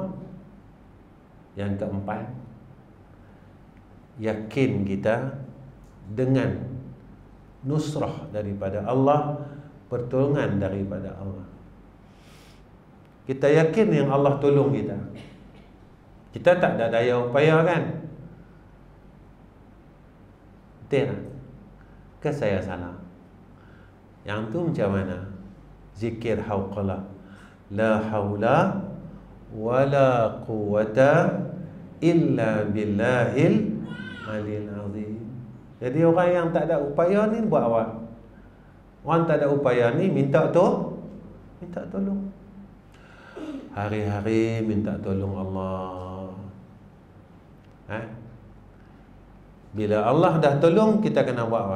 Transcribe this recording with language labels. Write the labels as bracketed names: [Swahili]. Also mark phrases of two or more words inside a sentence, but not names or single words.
[Malay] Yang keempat, yakin kita dengan nusrah daripada Allah, pertolongan daripada Allah. Kita yakin yang Allah tolong kita. Kita tak ada daya upaya kan? Betul tak? Ke saya salah? Yang tu macam mana? Zikir hauqalah, [Arabic] لا حول ولا قوة إلا بالله العلي العظيم. [Malay] Jadi orang yang tak ada upaya ni buat apa? Orang tak ada upaya ni minta tolong. Hari-hari minta tolong Allah. Bila Allah dah tolong, kita kena buat apa?